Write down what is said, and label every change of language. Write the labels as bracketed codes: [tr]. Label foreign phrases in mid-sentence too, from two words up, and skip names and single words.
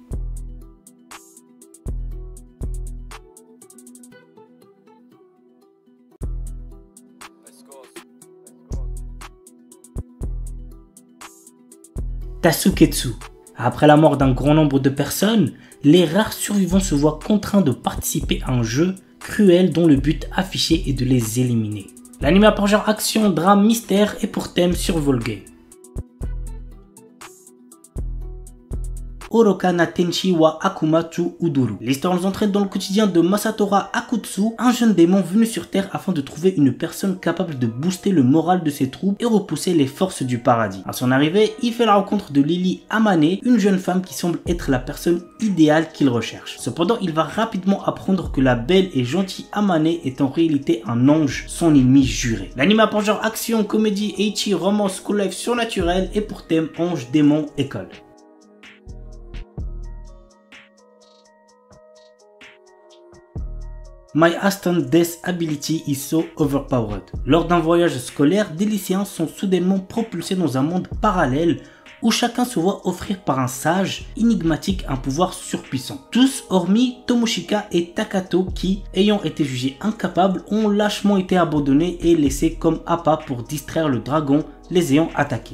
[fr] Tasuketsu. Après la mort d'un grand nombre de personnes, les rares survivants se voient contraints de participer à un jeu cruel dont le but affiché est de les éliminer. L'anime a pour genre action, drame, mystère et pour thème [en] survival game. [fr] Oroka na Tenshi wa Akumatsu Uduru. L'histoire nous entraîne dans le quotidien de Masatora Akutsu, un jeune démon venu sur Terre afin de trouver une personne capable de booster le moral de ses troupes et repousser les forces du paradis. À son arrivée, il fait la rencontre de Lily Amane, une jeune femme qui semble être la personne idéale qu'il recherche. Cependant, il va rapidement apprendre que la belle et gentille Amane est en réalité un ange, son ennemi juré. L'anime a pour genre action, comédie, ecchi, romance, [en] school life [fr] surnaturel et pour thème ange, démon, école. My Instant Death Ability is so overpowered. Lors d'un voyage scolaire, des lycéens sont soudainement propulsés dans un monde parallèle où chacun se voit offrir par un sage énigmatique un pouvoir surpuissant. Tous hormis Tomoshika et Takato qui, ayant été jugés incapables, ont lâchement été abandonnés et laissés comme appât pour distraire le dragon les ayant attaqués.